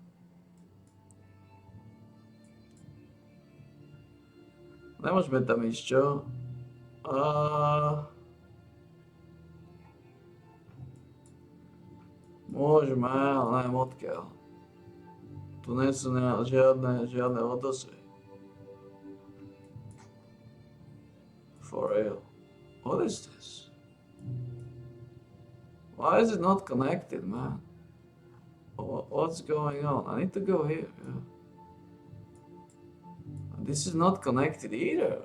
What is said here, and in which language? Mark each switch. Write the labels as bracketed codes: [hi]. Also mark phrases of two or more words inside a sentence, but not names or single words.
[sk] Nemôžeme tam ísť, čo? Môžeme, ale neviem odkiaľ. Tu nie sú žiadne odosy. [en] For real. What is this? Why is it not connected, man? What's going on? I need to go here. Yeah. This is not connected either.